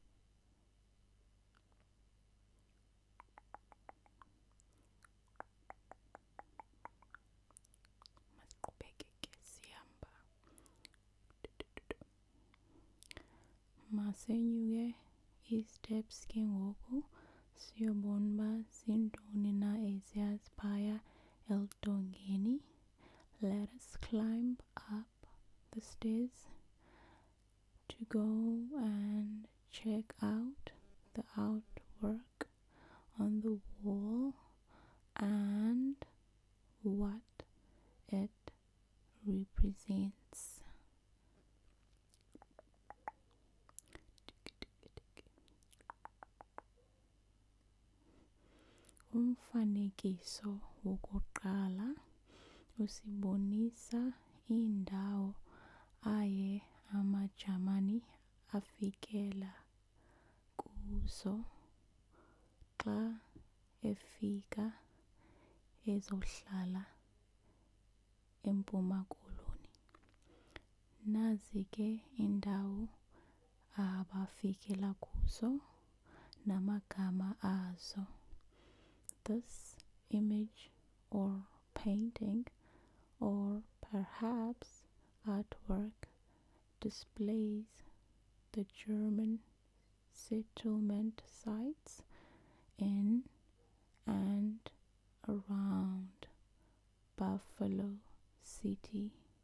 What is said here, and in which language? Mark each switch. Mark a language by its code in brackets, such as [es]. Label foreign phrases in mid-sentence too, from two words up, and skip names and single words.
[xh] Masenyuke i-steps ke ngoku siyobona uba zintoni na eziyaziphaya eludongeni. [en] Let us climb up the stairs to go and check out the artwork on the wall and what it represents. [xh] Umfanekiso wokuqala usibonisa indawo aye amaJamani afikela kuzo xa efika ezohlala eMpuma Koloni. Nazi ke indawo abafikela kuzo namagama azo. [en] This image or painting or perhaps artwork displays the German settlement sites in and around Buffalo City.